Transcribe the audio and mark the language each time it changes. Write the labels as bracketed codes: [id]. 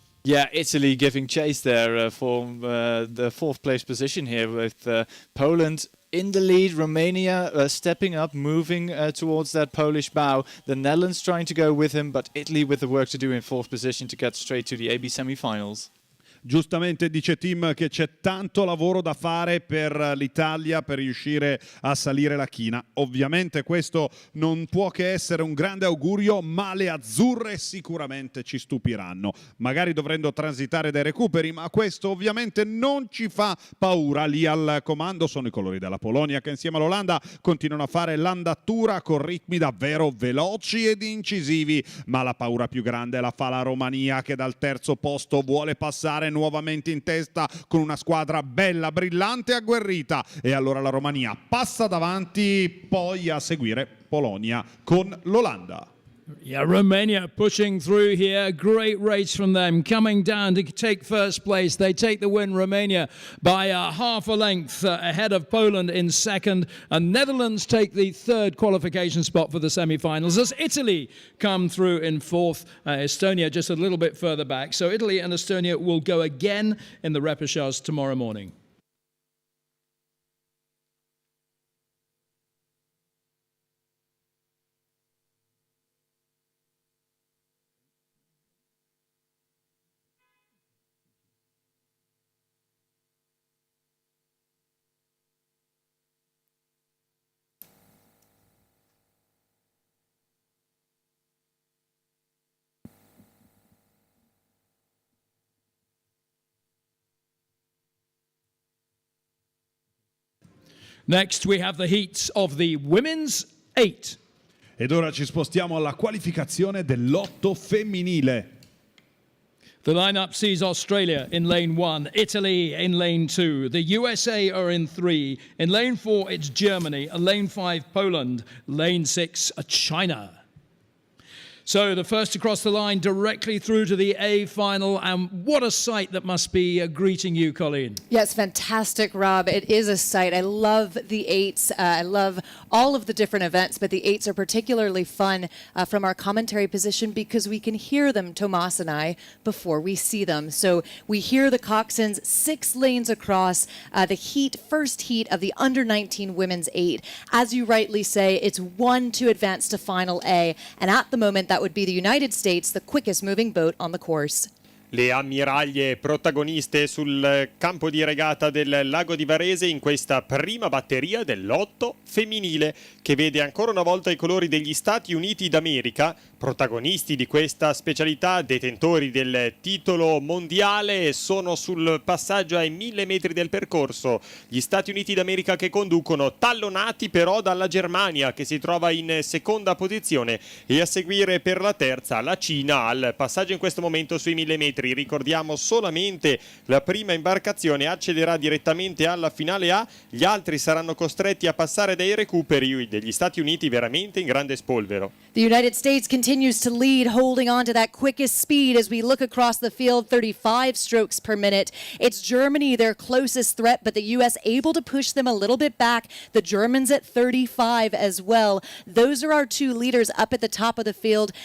[en] Yeah, Italy giving chase there for the 4th place position here with Poland in the lead, Romania stepping up, moving towards that Polish bow. The Netherlands trying to go with him, but Italy with the work to do in 4th position to get straight to the AB semi-finals. [it] Giustamente dice Tim che c'è tanto lavoro da fare per l'Italia per riuscire a salire la china. Ovviamente questo non può che essere un grande augurio, ma le azzurre sicuramente ci stupiranno. Magari dovrendo transitare dai recuperi, ma questo ovviamente non ci fa paura. Lì al comando sono i colori della Polonia che insieme all'Olanda continuano a fare l'andatura con ritmi davvero veloci ed incisivi. Ma la paura più grande la fa la Romania che dal terzo posto vuole passare nuovamente in testa con una squadra bella, brillante e agguerrita. E allora la Romania passa davanti, poi a seguire Polonia con l'Olanda. [en] Yeah, Romania pushing through here. Great race from them. Coming down to take first place. They take the win, Romania, by half a length ahead of Poland in second. And Netherlands take the third qualification spot for the semi-finals as Italy come through in fourth. Estonia just a little bit further back. So Italy and Estonia will go again in the repechage tomorrow morning. Next, we have the heats of the women's 8. [it] Ed ora ci spostiamo alla qualificazione dell'8 femminile. [en] The lineup sees Australia in lane 1, Italy in lane 2, the USA are in 3, in lane 4 it's Germany, lane 5 Poland, lane 6 China. So the first to cross the line directly through to the A final, and what a sight that must be greeting you, Colleen. Yes, fantastic, Rob. It is a sight. I love the eights. I love all of the different events, but the eights are particularly fun from our commentary position because we can hear them, Tomas and I, before we see them. So we hear the coxswains 6 lanes across the first heat of the under-19 women's 8. As you rightly say, it's 1 to advance to Final A, and at the moment that would be the United States, the quickest moving boat on the course. [it] Le ammiraglie protagoniste sul campo di regata del lago di Varese in questa prima batteria dell'otto femminile che vede ancora una volta i colori degli Stati Uniti d'America, protagonisti di questa specialità, detentori del titolo mondiale, sono sul passaggio ai 1000 metri del percorso. Gli Stati Uniti d'America che conducono, tallonati però dalla Germania che si trova in seconda posizione, e a seguire per la terza la Cina al passaggio in questo momento sui 1000 metri. Ricordiamo solamente la prima imbarcazione accederà direttamente alla finale A, gli altri saranno costretti a passare dai recuperi degli Stati Uniti veramente in grande spolvero. [en] The United States continues to lead, holding on to that quickest speed as we look across the field, 35 strokes per minute. It's Germany, their closest threat, but the U.S. able to push them a little bit back. The Germans at 35 as well. Those are our 2 leaders up at the top of the field.